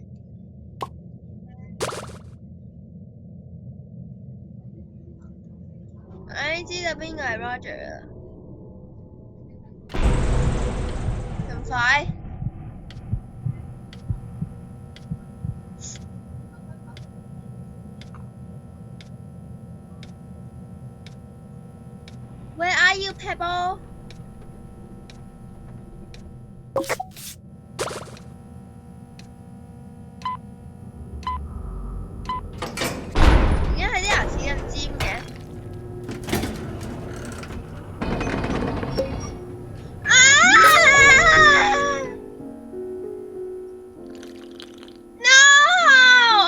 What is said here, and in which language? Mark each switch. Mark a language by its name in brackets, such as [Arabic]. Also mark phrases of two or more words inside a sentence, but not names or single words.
[Cantonese] 我知道邊個係 Roger 啦，咁快？ [English] Where are you, Pebble? [Cantonese] 點解佢啲牙齒咁尖嘅？No！